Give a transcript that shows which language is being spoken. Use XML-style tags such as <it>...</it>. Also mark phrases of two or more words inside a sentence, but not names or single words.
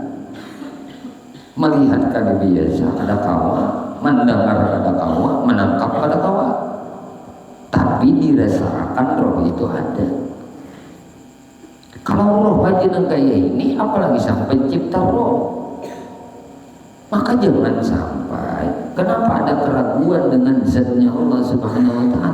<bjn>kada biasa, kada kawa, mendengar kada kawa, menangkap kada kawa,</bjn> <id>tapi dirasakan roh itu ada. Kalau roh aja yang kayak ini, apalagi sampai cipta roh. Maka jangan sampai, kenapa ada keraguan dengan zatnya Allah</id> <ar>سبحانه وتعالى?</ar>